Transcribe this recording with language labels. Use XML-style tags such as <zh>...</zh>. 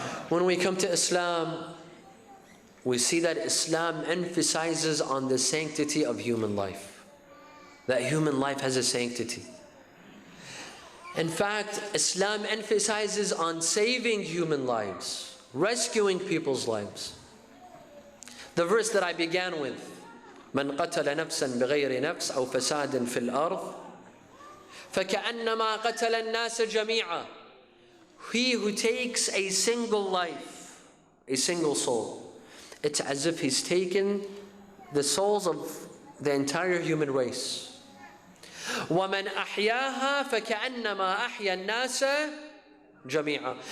<en>When we come to Islam, we see that Islam emphasizes on the sanctity of human life. That human life has a sanctity. In fact, Islam emphasizes on saving human lives, rescuing people's lives. The verse that I began with,</en> <ar>من قتل نفسا بغير نفس أو فساد في الأرض فكأنما قتل الناس جميعا.</ar> <en>He who takes a single life, a single soul, it's as if he's taken the souls of the entire human race.</en> <ar>وَمَنْ أَحْيَاهَا فَكَأَنَّمَا أَحْيَا النَّاسَ جَمِيعًا.</ar>